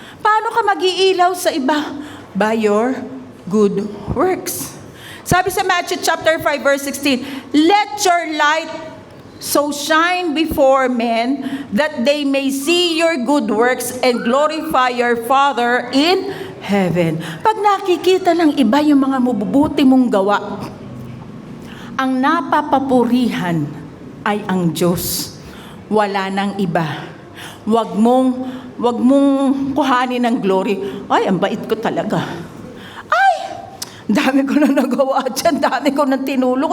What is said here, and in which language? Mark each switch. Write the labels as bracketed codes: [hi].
[tl] Paano ka mag-iilaw sa iba? [en] By your good works. [tl] Sabi sa [en] Matthew chapter 5 verse 16, let your light so shine before men that they may see your good works and glorify your Father in heaven. [tl] Pag nakikita ng iba yung mga mabubuti mong gawa, ang napapapurihan ay ang Diyos. Wala nang iba. Wag mong kuhanin ng glory. Ay, ang bait ko talaga. Ay, dami ko na nagawa dyan, dami ko na tinulong.